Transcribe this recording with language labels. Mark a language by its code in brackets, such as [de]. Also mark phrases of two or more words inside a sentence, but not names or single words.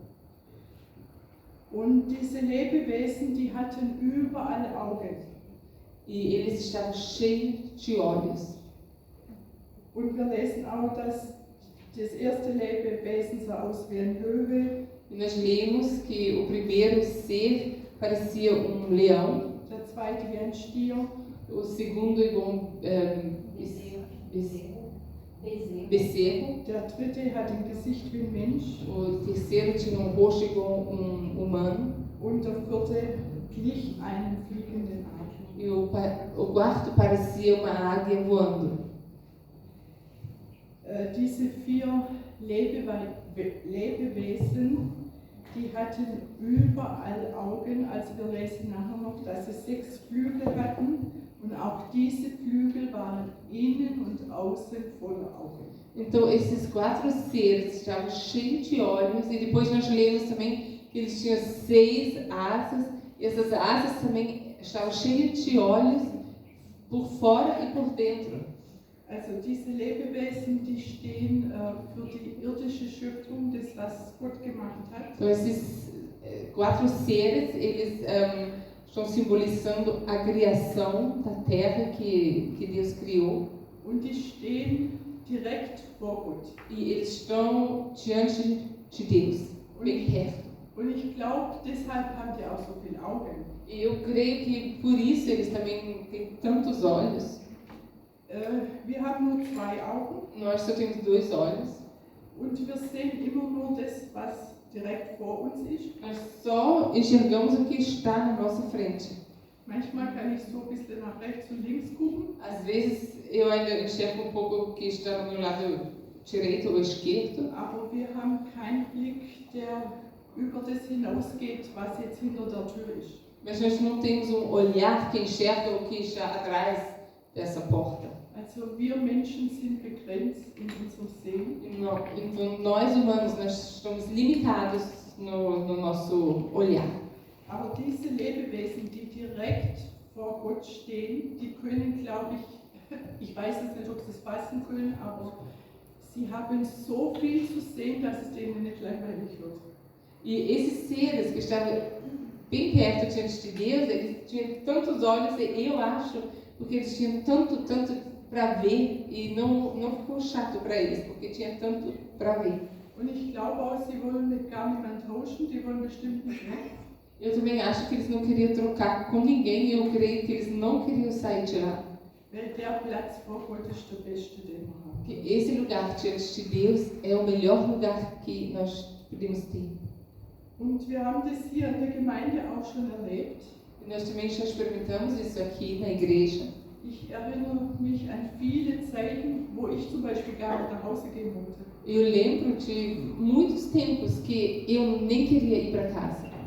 [de] Und diese Lebewesen, die hatten überall Augen. [pt] E eles estavam cheios de olhos. [de] Und wir lesen auch, dass das erste Lebewesen sah aus wie ein Löwe, [pt] E nós lemos que o primeiro ser parecia leão, [de] der zweite wie ein Stier, [pt] o segundo igual becerro, [de] der dritte hat ein Gesicht wie ein Mensch [pt] o terceiro tinha rosto igual humano [de] und der vierte glich einem fliegenden Adler. [pt] e o quarto parecia uma águia voando. [de] Diese 4 Lebewesen, die hatten überall Augen, also wir lesen nachher noch, dass sie 6 Flügel hatten und auch diese Flügel waren innen und außen voller Augen. [pt] Então, esses 4 seres estavam cheios de olhos, e depois nós lemos também que eles tinham 6 asas, e essas asas também estavam cheias de olhos por fora e por dentro. [de] Also diese Lebewesen, die stehen für die irdische Schöpfung, das, was Gott gemacht hat. [pt] Então, esses 4 seres, eles estão simbolizando a criação da terra que Deus criou. [de] Und die stehen direkt vor Gott. [pt] E eles estão diante de Deus, bem perto. [de] Und ich glaube, deshalb haben die auch so viele Augen. [pt] E eu creio que por isso eles também têm tantos olhos. [de] Wir haben nur 2 Augen [pt] Nós só temos 2 olhos. [de] und wir sehen immer nur das, was direkt vor uns ist. [pt] Nós só enxergamos o que está na nossa frente. [de] Manchmal kann ich so ein bisschen nach rechts und links gucken, [pt] Às vezes eu ainda enxergo um pouco o que está no meu lado direito ou esquerdo, [de] aber wir haben keinen Blick, der über das hinausgeht, was jetzt hinter der Tür ist. [pt] mas nós não temos um olhar que enxerga o que está atrás dessa porta. [de] Also wir Menschen sind begrenzt in unserem Sehen. [pt] Então nós humanos nós estamos limitados no nosso olhar. [de] Aber diese Lebewesen, die direkt vor Gott stehen, die können, glaube ich weiß jetzt nicht, ob sie es fassen können, aber sie haben so viel zu sehen, dass es denen nicht langweilig wird. [pt] E esses seres que estavam bem perto diante de Deus, eles tinham tantos olhos, e eu acho, porque eles tinham tanto para ver, e não ficou chato para eles, porque tinha tanto para ver. [de] Und ich glaube auch, sie wollen mit gar niemand tauschen, die wollen bestimmt nicht weg. [pt] Eu também acho que eles não queriam trocar com ninguém, e eu creio que eles não queriam sair de lá. [de] Weil der Platz vor Gott ist der beste, den wir haben. [pt] Porque esse lugar diante de Deus é o melhor lugar que nós podemos ter. [de] Und wir haben das hier in der Gemeinde auch schon erlebt. [pt] E nós também já experimentamos isso aqui na igreja. [de] Ich erinnere mich an viele Zeiten, wo ich zum Beispiel gar nicht nach Hause gehen wollte. [pt] Eu lembro de muitos tempos que eu nem queria ir para casa.